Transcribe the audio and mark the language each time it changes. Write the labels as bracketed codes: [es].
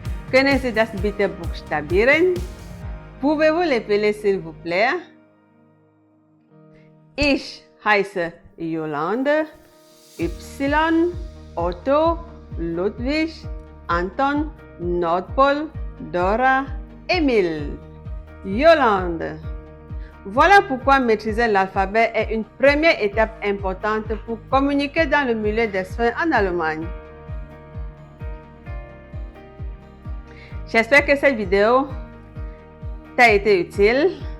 [de] Können Sie das bitte buchstabieren? [fr] Pouvez-vous l'épeler s'il vous plaît? [de] Ich heiße Yolande, Y, Otto, Ludwig, Anton, Nordpol, Dora, Emile. Yolande. [fr] Voilà pourquoi maîtriser l'alphabet est une première étape importante pour communiquer dans le milieu des soins en Allemagne. J'espère que cette vidéo t'a été utile.